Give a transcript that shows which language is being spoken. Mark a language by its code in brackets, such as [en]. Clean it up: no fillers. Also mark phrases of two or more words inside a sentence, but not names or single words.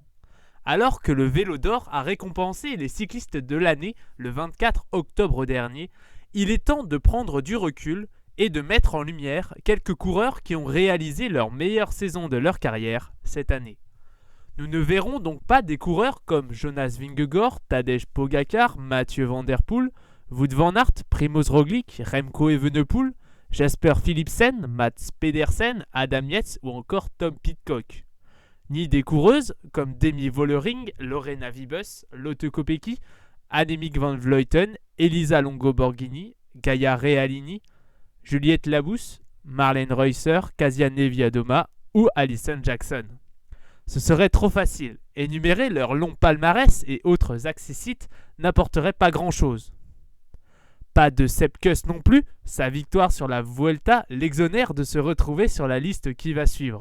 [fr] Alors que le Vélo d'Or a récompensé les cyclistes de l'année le 24 octobre dernier, il est temps de prendre du recul et de mettre en lumière quelques coureurs qui ont réalisé leur meilleure saison de leur carrière cette année. Nous ne verrons donc pas des coureurs comme Jonas Vingegaard, Tadej Pogačar, Mathieu van der Poel, Wout van Aert, Primož Roglič, Remco Evenepoel, Jasper Philipsen, Mats Pedersen, Adam Yates ou encore Tom Pidcock. Ni des coureuses comme Demi Vollering, Lorena Wiebes, Lotte Kopecky, Annemiek van Vleuten, Elisa Longo-Borghini, Gaia Realini, Juliette Labous, Marlene Reusser, Kasia Niewiadoma ou Alison Jackson. Ce serait trop facile. Énumérer leur long palmarès et autres accessites n'apporterait pas grand-chose. Pas de Sepp Kuss non plus, sa victoire sur la Vuelta l'exonère de se retrouver sur la liste qui va suivre.